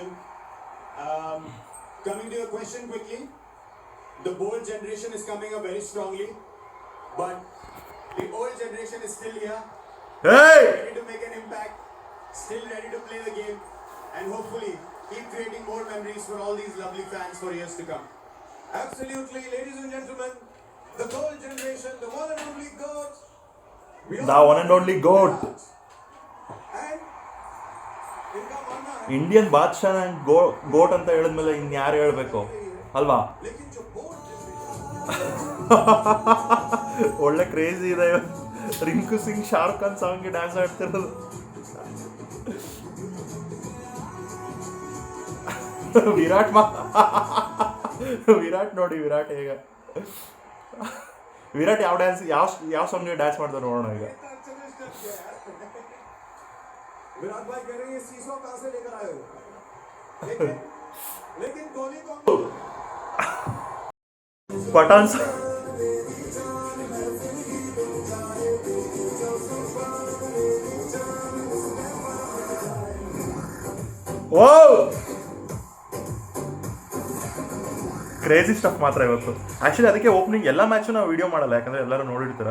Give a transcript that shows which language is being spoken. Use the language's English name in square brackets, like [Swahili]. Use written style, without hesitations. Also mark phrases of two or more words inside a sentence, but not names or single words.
[English] Coming to your question quickly, the bold generation is coming up very strongly, but the old generation is still here, ready to make an impact, still ready to play the game, and hopefully keep creating more memories for all these lovely fans for years to come. Absolutely, ladies and gentlemen, the gold generation, the one and only GOAT. The one and only GOAT. [Kannada] ಇಂಡಿಯನ್ ಬಾದ್ಶಾ [English] and GOAT [Kannada] ಅಂತ ಹೇಳಿದ್ಮೇಲೆ ಇನ್ಯಾರು ಹೇಳಬೇಕು ಅಲ್ವಾ? ಒಳ್ಳೆ ಕ್ರೇಜಿ ಇದೆ. ರಿಂಕು ಸಿಂಗ್ ಶಾರುಖ್ ಖಾನ್ ಸಾಂಗ್ಗೆ ಡ್ಯಾನ್ಸ್ ಆಡ್ತಿರೋದು. ವಿರಾಟ್ ನೋಡಿ, ವಿರಾಟ್ ಹೇಗೆ, ವಿರಾಟ್ ಯಾವ ಡ್ಯಾನ್ಸ್ ಯಾವ ಸಾಂಗ್ಗೆ ಡ್ಯಾನ್ಸ್ ಮಾಡ್ತಾರೆ ನೋಡೋಣ ಈಗ. [Hindi] विराट भाई कह रहे हैं ये सीसो कहां से लेकर आए हो, लेकिन कोहली को [Kannada] पठान ಓ [English] crazy stuff [Kannada] ಮಾತ್ರ ಇವತ್ತು. ಆ್ಯಕ್ಚುಲಿ ಅದಕ್ಕೆ ಓಪನಿಂಗ್ ಎಲ್ಲ ಮ್ಯಾಚು ನಾವು ವೀಡಿಯೋ ಮಾಡಲ್ಲ, ಯಾಕಂದರೆ ಎಲ್ಲರೂ ನೋಡಿರ್ತೀರ.